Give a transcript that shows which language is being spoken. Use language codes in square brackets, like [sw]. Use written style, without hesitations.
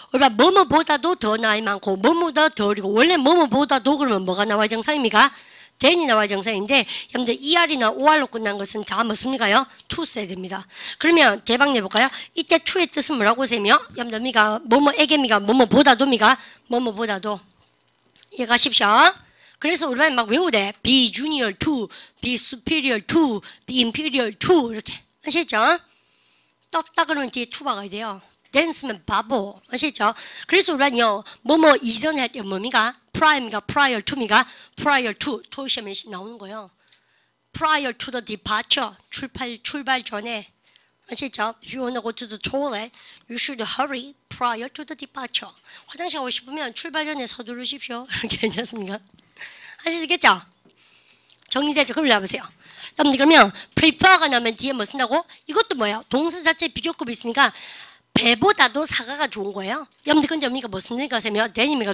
[ko] 우리가 뭐뭐보다도 더 나이 많고 뭐뭐보다 더 어리고 원래 뭐뭐보다도 그러면 뭐가 나와야 정상입니까? then이 나와야 정상인데 여러분들 ER이나 OR로 끝난 것은 다 뭐습니까요? to 써야 됩니다. 그러면 대박 내볼까요? 이때 to의 뜻은 뭐라고 세며? 여러분들 뭐뭐에게미가 뭐뭐보다도미가 뭐뭐보다도 이해가십시오? 그래서 우리가 막 외우대 [en] be junior to, be superior to, be inferior to [ko] 이렇게 아시죠? 떴다 그러면 뒤에 to 박아야 돼요. 댄스면 바보 아시죠? 그래서 우리는요 뭐뭐 이전에 할 때 뭡니까? prime가 prior to입니까? prior to 토익 시험에 나오는 거예요. [en] prior to the departure [ko] 출발 전에 아시죠? [en] If you want to go to the toilet, you should hurry prior to the departure. [ko] 화장실 가고 싶으면 출발 전에 서두르십시오. 이렇게 괜찮습니까? 하시겠죠? 정리되죠? 그럼 나보세요. 여러분들 그러면 prefer가 나면 뒤에 뭐 쓴다고? 이것도 뭐예요? 동사 자체 비교급이 있으니까 배보다도 사과가 좋은 거예요. 여러분들 근데 언니가 뭐 쓰니까 세면 then입니까?